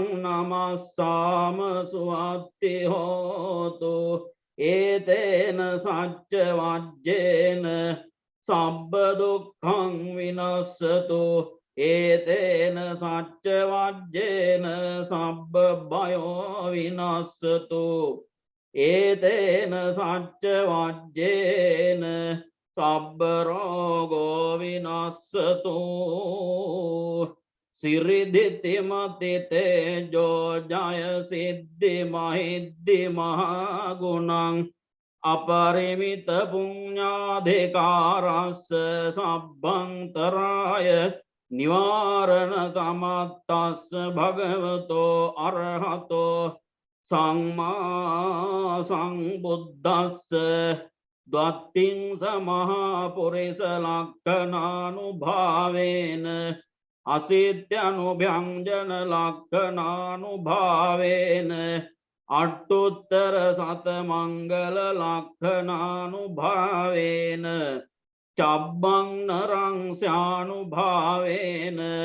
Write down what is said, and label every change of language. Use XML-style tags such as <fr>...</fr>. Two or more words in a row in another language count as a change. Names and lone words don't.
<pi>නමස්සාම සුවත්ති හෝතු ඒතේන සච්ච වජ්ජේන සබ්බ දුක්ඛං විනස්සතු ඒතේන සච්ච වජ්ජේන සබ්බ භයෝ විනස්සතු ඒතේන සච්ච වජ්ජේන සබ්බ රෝගෝ විනස්සතු සිරිදිති මති තේජෝ ජය සිද්ධි මහිද්දි මහා ගුණං අපරිමිත පුඤ්ඤාධිකාරස්ස සබ්බන්තරාය නිවාරණ තමත්තස්ස භගවතෝ අරහතෝ සම්මා සම්බුද්දස්ස ද්වත්තිං සමහා පුරිස ලක්ඛනානුභාවේන අසිත්‍යනුභ්‍යංජන ලක්ඛනානුභාවේන අට්ඨුත්තර සත මංගල ලක්ඛනානුභාවේන චබ්බං නරං ස්යානුභාවේන</pi>